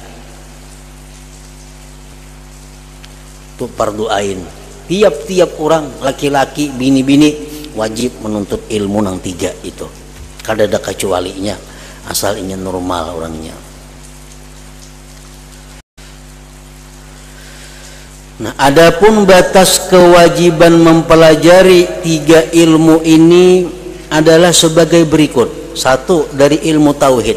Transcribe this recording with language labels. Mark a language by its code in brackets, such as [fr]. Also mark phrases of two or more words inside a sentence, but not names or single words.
[id] Itu fardu ain. [bjn] Tiap-tiap orang, laki-laki, bini-bini wajib menuntut ilmu nang 3 itu. Kada ada kecualinya, [id] asal ingin normal orangnya. Nah, adapun batas kewajiban mempelajari 3 ilmu ini adalah sebagai berikut. 1, dari ilmu tauhid.